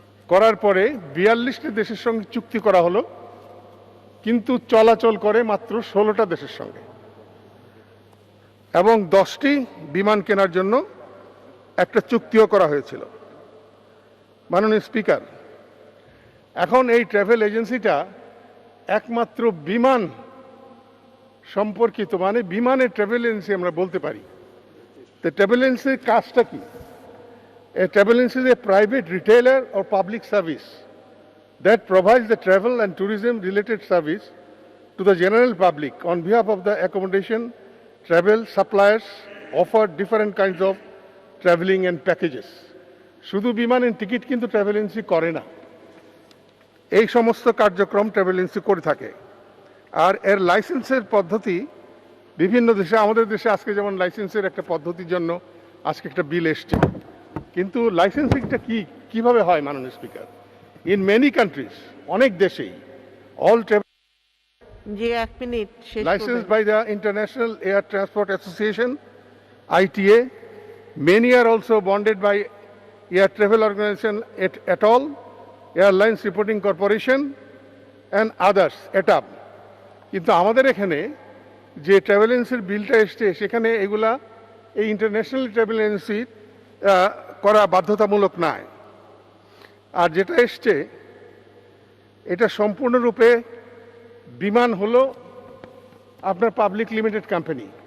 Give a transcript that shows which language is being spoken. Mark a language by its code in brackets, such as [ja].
[bn] করার পরে 42টা দেশের সঙ্গে চুক্তি করা হলো, কিন্তু চলাচল করে মাত্র 16টা দেশের সঙ্গে, এবং 10টি বিমান কেনার জন্য একটা চুক্তিও করা হয়েছিল। মাননীয় স্পিকার, এখন এই ট্রাভেল এজেন্সিটা একমাত্র বিমান সম্পর্কিত, মানে বিমানের ট্রাভেল এজেন্সি আমরা বলতে পারি। তো ট্রাভেল এজেন্সির কাজটা কি? [en] A travel agency is a private retailer or public service that provides the travel and tourism related service to the general public on behalf of the accommodation, travel suppliers offer different kinds of traveling and packages. [bn] শুধু বিমানের ticket কিন্তু travel agency করে না, এই সমস্ত কার্যক্রম travel agency করে থাকে। আর এর লাইসেন্সের পদ্ধতি বিভিন্ন দেশে, আমাদের দেশে আজকে যেমন লাইসেন্সের একটা পদ্ধতির জন্য আজকে একটা বিল এসছে, কিন্তু লাইসেন্সিংটা কিভাবে হয় মাননীয় স্পিকার? [en] in many countries, [bn] অনেক দেশেই [en] all travel [bn] জি, 1 মিনিট শেষ [en] licensed by the International Air Transport Association, ITA. Many are also bonded by Air Travel Organization et al., Airlines Reporting Corporation and others, ETAB. [bn] কিন্তু আমাদের এখানে যে travel এজেন্সির বিলটা এসছে, সেখানে এগুলা এই ইন্টারন্যাশনাল ট্রাভেল এজেন্সির করা বাধ্যতামূলক নয়। আর যেটা এসছে এটা সম্পূর্ণরূপে বিমান হলো আপনার পাবলিক লিমিটেড কোম্পানি।